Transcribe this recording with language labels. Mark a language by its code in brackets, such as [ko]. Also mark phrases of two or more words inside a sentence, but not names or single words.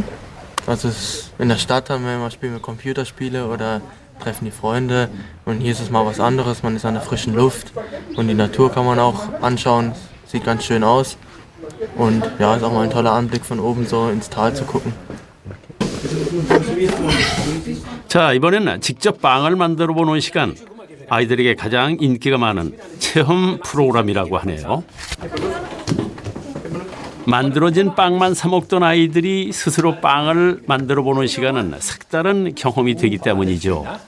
[de] Also in der Stadt haben wir immer spielen wir Computerspiele oder treffen die Freunde und hier ist es mal was anderes, man ist an der frischen Luft und die Natur kann man auch anschauen, sieht ganz schön aus und ja, ist auch mal ein toller Anblick von oben so ins Tal zu gucken. [ko] 자, 이번에는 직접 빵을 만들어 보는 시간. 아이들에게 가장 인기가 많은 체험 프로그램이라고 하네요. 만들어진 빵만 사 먹던 아이들이 스스로 빵을 만들어 보는 시간은 색다른 경험이 되기 때문이죠.